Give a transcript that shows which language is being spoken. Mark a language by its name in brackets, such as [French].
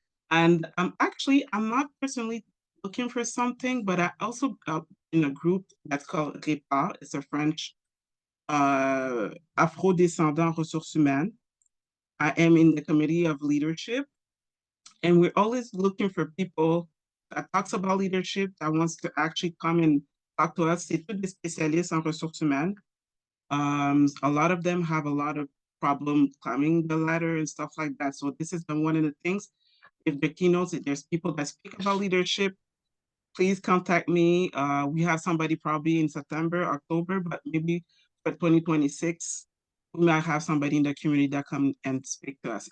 [English] And I'm not personally looking for something, but I also in a group that's called REPA. It's a French Afro-descendant ressources humaines. I am in the committee of leadership, and we're always looking for people that talks about leadership, that wants to actually come and talk to us. [French] C'est tous des spécialistes en ressources humaines. [English] A lot of them have a lot of problem climbing the ladder and stuff like that. So this is one of the things. If the keynotes, if there's people that speak about leadership, please contact me. We have somebody probably in September, October, but maybe for 2026, we might have somebody in the community that come and speak to us.